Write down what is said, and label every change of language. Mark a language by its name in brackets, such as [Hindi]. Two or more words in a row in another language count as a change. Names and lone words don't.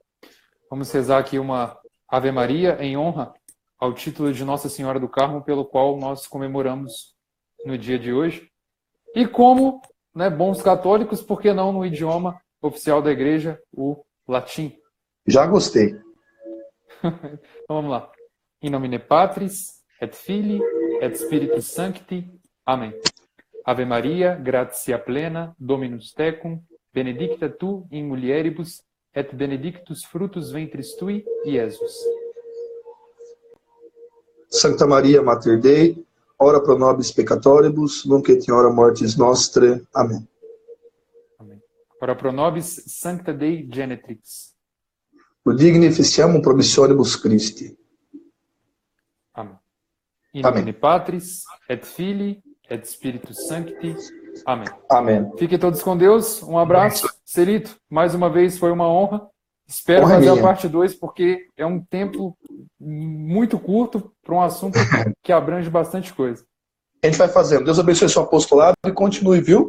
[Portuguese] Vamos rezar aqui uma Ave Maria em honra ao título de Nossa Senhora do Carmo, pelo qual nós comemoramos no dia de hoje. E como, né, bons católicos, por que não no idioma oficial da Igreja, o latim? Já gostei. Então vamos lá. [Latin] In nomine Patris, et Filii, et Spiritus Sancti. Amém. Ave Maria, gratia plena, Dominus tecum, benedicta tu in mulieribus, et benedictus fructus ventris tui, Iesus. Sancta Maria, Mater Dei, ora pro nobis peccatoribus, nunc et in hora mortis nostre. Amém. Amém. Ora pro nobis Sancta Dei Genetrix. Digni ficiamum promissionibus Christi. Amém. In nomine Patris, et Filii, et Spiritus Sancti. Amém. Amém. [Portuguese] Fiquem todos com Deus. Um abraço. Celito, mais uma vez foi uma honra. Espero fazer a parte 2, porque é um tempo muito curto para um assunto que abrange bastante coisa. A gente vai fazendo. Deus abençoe seu apostolado e continue, viu?